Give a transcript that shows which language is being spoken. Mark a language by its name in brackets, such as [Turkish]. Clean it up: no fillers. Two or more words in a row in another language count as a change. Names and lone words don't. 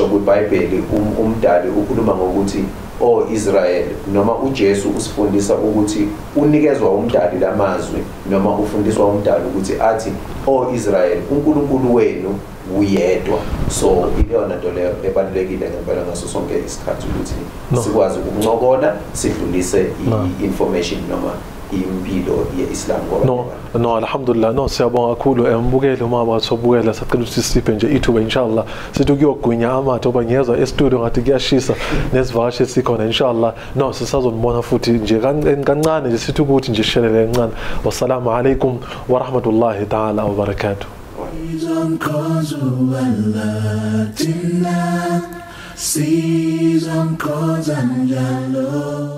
[Zulu] kuBhayibheli umdali ukhuluma ngokuthi Israel noma uJesu usifundisa ukuthi unikezwa umdali lamazwi noma ufundiswa umdali ukuthi athi Israel uNkulunkulu wenu uyedwa so ilona nto leyo ebalulekile ngempela ngaso sonke isikhathi ukuthi sikwazi ukuncokola sidlulise i-information noma impilo yeIslam ngoba no alhamdulillah no siyabonga kakhulu embukele uma bathobukela sicela ukuthi siphe nje ithuba inshallah sithi kuyogwinya amathe oba ngiyeza e-studio ngathi kuyashisa nesivakashi sikhona inshallah no sisazonibona futhi nje kancane nje sithi ukuthi nje shelele kancane [Arabic] والسلام عليكم ورحمة الله تعالى وبركاته Season calls and yellow.